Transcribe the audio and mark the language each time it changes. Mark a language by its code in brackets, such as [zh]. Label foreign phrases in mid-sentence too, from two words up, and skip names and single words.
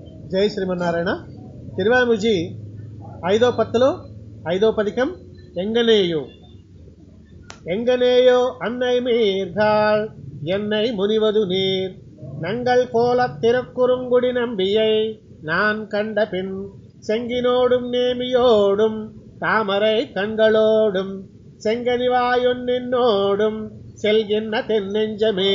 [te] జై శ్రీమన్నారాయణ. తిరువాముజి 5వ పత్తులో 5వ పదికం ఎంగనేయో. [ta] எங்கனேயோ அன்னை மீர்காள் என்னை முனிவது நீர் நங்கள் கோலத் திருக்குறுங்குடி நம்பியை நான் கண்ட பின் செங்கினோடும் நேமியோடும் தாமரை கண்களோடும் செங்கனிவாயொன்னின்னோடும் செல்கின்ற தென்னெஞ்சமே.